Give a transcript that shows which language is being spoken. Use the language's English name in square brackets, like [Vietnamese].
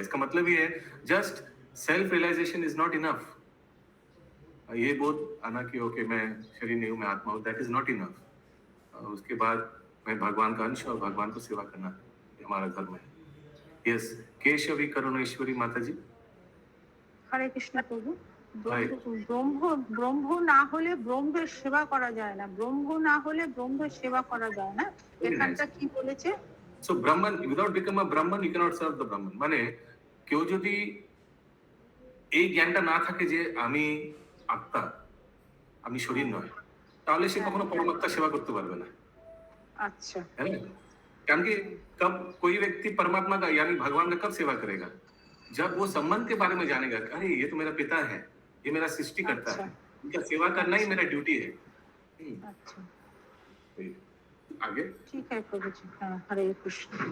[Hindi] इसका मतलब ये है [English] Just self realisation is not enough. [Hindi] ये बोध आना कि ओके मैं शरीर नहीं हूँ, मैं आत्मा हूँ, [English] That is not enough. [Hindi] उसके बाद मैं भगवान का अंश और भगवान को सेवा करना हमारा धर्म है। यस, केशवी करुणेश्वरी माता जी। हरे कृष्ण प्रभु। [Bangla] ব্রহ্ম না হলে ব্রহ্মের সেবা করা যায় না, ব্রহ্ম না হলে ব্রহ্মের সেবা করা যায় না। এখানটা কি বলেছে? [English] So Brahman, without become a Brahman, you cannot serve the Brahman. [Bangla] মানে কেউ যদি এই জ্ঞানটা না থাকে যে আমি আত্মা, আমি শরীর নয়, তাহলে সে কখনো পরমাত্মার সেবা করতে পারবে না। আচ্ছা, [Hindi] है ना? कारण कि कब कोई व्यक्ति परमात्मा का यानी भगवान का कब सेवा करेगा? जब वो संबंध के बारे में जानेगा, अरे ये तो मेरा पिता है, ये मेरा सृष्टि करता है, इनका सेवा करना ही मेरा ड्यूटी है। अच्छा, आगे ठीक है प्रभु जी। हाँ, हरे कृष्ण